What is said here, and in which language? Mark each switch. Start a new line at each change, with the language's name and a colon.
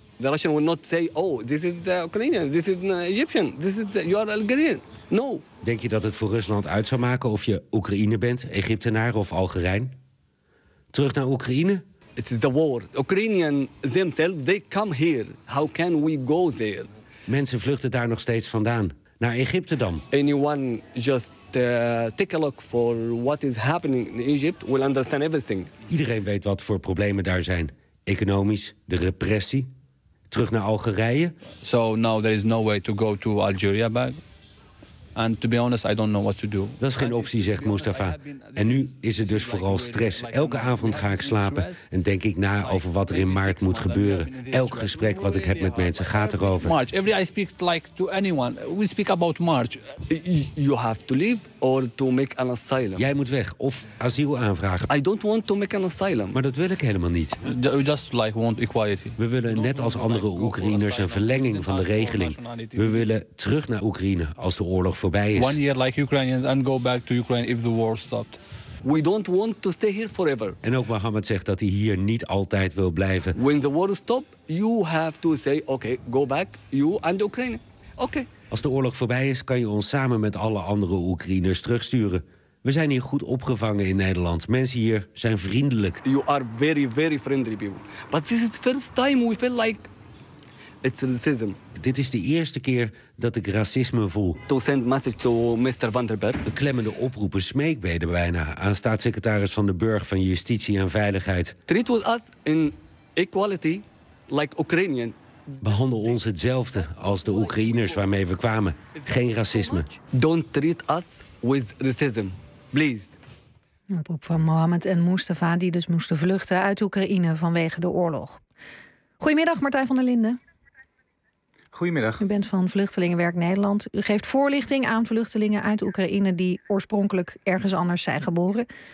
English: The Russian would not say, oh, this is Ukrainian, this is Egyptian, this is you are Algerian. No.
Dutch: Denk je dat het voor Rusland uit zou maken of je Oekraïner bent, Egyptenaar of Algerijn? Terug naar Oekraïne?
English: It is the war. Ukrainian themselves, they come here. How can we go there?
Dutch: Mensen vluchten daar nog steeds vandaan. Naar Egypte dan.
English: Anyone just take a look for what is happening in Egypt will understand everything.
Dutch: Iedereen weet wat voor problemen daar zijn. Economisch, de repressie. Terug naar Algerije.
English: So now there is no way to go to Algeria back. And to be honest, I don't know what to do.
Dutch: Dat is geen optie, zegt Mustafa. En nu is het dus vooral stress. Elke avond ga ik slapen en denk ik na over wat er in maart moet gebeuren. Elk gesprek wat ik heb met mensen gaat erover.
English: March. Every I speak like to anyone. We speak about March. You have to leave or to make an asylum.
Dutch: Jij moet weg of asiel aanvragen.
English: I don't want to make an asylum.
Dutch: Maar dat wil ik helemaal niet.
English: We just like want equality.
Dutch: We willen net als andere Oekraïners een verlenging van de regeling. We willen terug naar Oekraïne als de oorlog voorbij is.
English: 1 year like Ukrainians and go back to Ukraine if the war stopped. We don't want to stay here forever.
Dutch: En ook Mohammed zegt dat hij hier niet altijd wil blijven.
English: When the war stop, you have to say okay, go back you and Ukraine. Okay.
Dutch: Als de oorlog voorbij is, kan je ons samen met alle andere Oekraïners terugsturen. We zijn hier goed opgevangen in Nederland. Mensen hier zijn vriendelijk.
English: You are very very friendly people. But this is the first time we feel like it's racism.
Dutch: Dit is de eerste keer dat ik racisme voel.
English: To send message to Mr. Van der Berg.
Dutch: Beklemmende oproepen, smeekbeden bijna aan staatssecretaris Van den Burg van Justitie en Veiligheid.
English: Treat us in equality like Ukrainian.
Dutch: Behandel ons hetzelfde als de Oekraïners waarmee we kwamen. Geen racisme.
English: Don't treat us with racism, please.
Dutch: Een oproep van Mohammed en Mustafa die dus moesten vluchten uit Oekraïne vanwege de oorlog. Goedemiddag, Martijn van der Linden. Goedemiddag. U bent van Vluchtelingenwerk Nederland. U geeft voorlichting aan vluchtelingen uit Oekraïne die oorspronkelijk ergens anders zijn geboren.